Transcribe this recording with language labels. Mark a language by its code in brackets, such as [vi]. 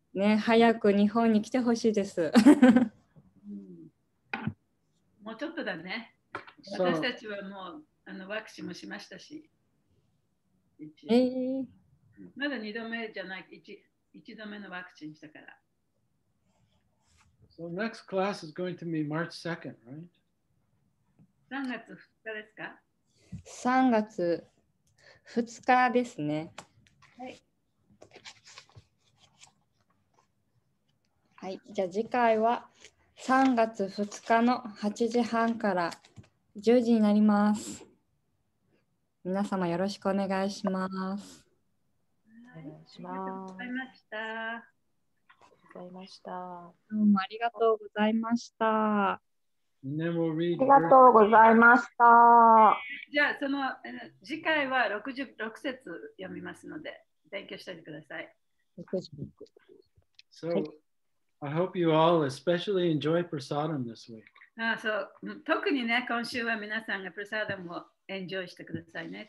[ja] ね、早く日本に来てほしいです。もうちょっとだね。私たちはもうワクチンもしましたし。まだ2度目じゃない、1度目のワクチンしたから。 [en] So next class is going to be March 2nd, right? [ja] 3月2日ですか？ 3月2日ですね。はい。じゃあ次回は3月2日の8時半から10時になります。皆様よろしくお願いします。お願いします。ありがとうございました。どうもありがとうございました。ありがとうございました。じゃあその次回は66節読みますので勉強しておいてください。 [en] So, I hope you all especially enjoy prasadam this week. [ja] そう特にね、今週は皆さんがプラサーダムをエンジョイしてくださいね。